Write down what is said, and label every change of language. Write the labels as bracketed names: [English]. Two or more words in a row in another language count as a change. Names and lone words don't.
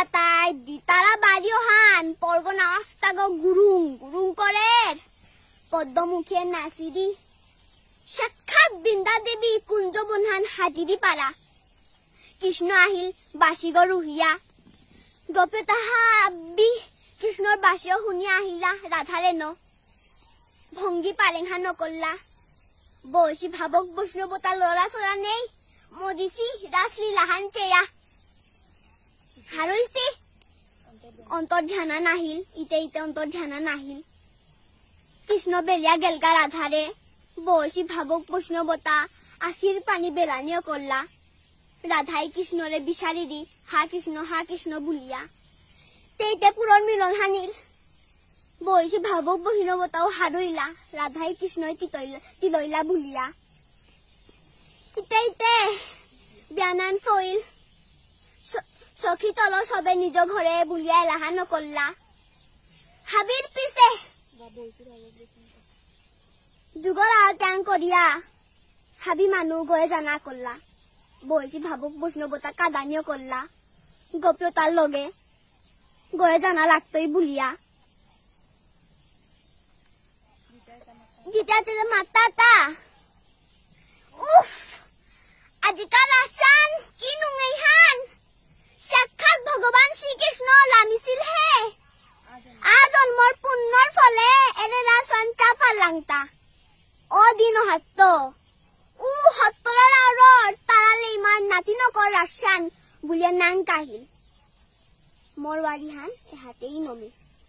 [Bishnupriya] তাই দিতারা বাড়িও হান পরগনা আস্তাগ গুরুং গুরুং করে পদ্মমুখে নাচিরি সাক্ষাৎ বৃন্দা দেবী কুঞ্জ বনহান হাজিরি পারা কৃষ্ণ আহিল বাসিগ রুহিয়া গপে তাহা আব্বি কৃষ্ণর বাসিও শুনি আহিলা রাধারে ন ভঙ্গি পারেংহা নকল্লা বয়সী ভাবক বৈষ্ণবতা লড়া চড়া নেই মদিসি রাসলীলাহান চেয়া হারইছে অন্তর ধ্যানা নাহিল ইতে অন্তর ধ্যানা নাহিল কৃষ্ণ বেলিয়া গেলগা রাধারে বয়সী ভাবক বৈষ্ণবতা আখির পানি বেলানিও করলা রাধাই কৃষ্ণরে বিচারি দি হা কৃষ্ণ বুলিয়া তেইতে পুরন মিলন হানিল বয়সী ভাবক বৈষ্ণবতাও হারইলা রাধাই কৃষ্ণই তিলইলা বুলিয়া ইতে বিয়ানান ফইল [Bangla] সখী চলো সবে নিজ ঘরে [Bishnupriya] বুলিয়া এলাহা নকল্লা হাবির পিছে যুগর আর ত্যাং করিয়া হাবি মানুহ গয়ে জানা করলা বয়সী ভাবক বৈষ্ণবতা কাদানিও করলা গোপ্যতার লগে গয়ে জানা লাগতই বুলিয়া জিতাছে যে মাতাটা উফ আজিকাল আসান কি নুঙ্গই হান সাক্ষাৎ ভগবান শ্রীকৃষ্ণ লামিছিল হে আজন্মর পুণ্যর ফলে এনে রাসন চাপা লাংতা ও দিন হাত্ত উ হত্তরার আউরর তারালে ইমান নাতি নকর রাসান বুলিয়া নাং কাহিল মোর বাড়ি হান এহাতেই নমি